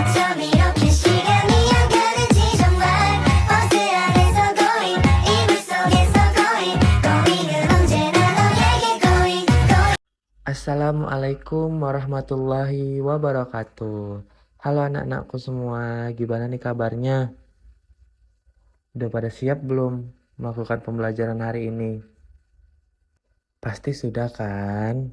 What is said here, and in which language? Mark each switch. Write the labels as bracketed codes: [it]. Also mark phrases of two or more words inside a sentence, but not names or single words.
[ko] 밤 이렇게 시간이 안 가는지 정말 버스 안에서 going 이불 속에서 going 은 언제나 너에게 going. [ar] السلام عليكم ورحمة الله وبركاته. [id] Halo anak-anakku semua, gimana nih kabarnya? Udah pada siap belum melakukan pembelajaran hari ini? Pasti sudah kan?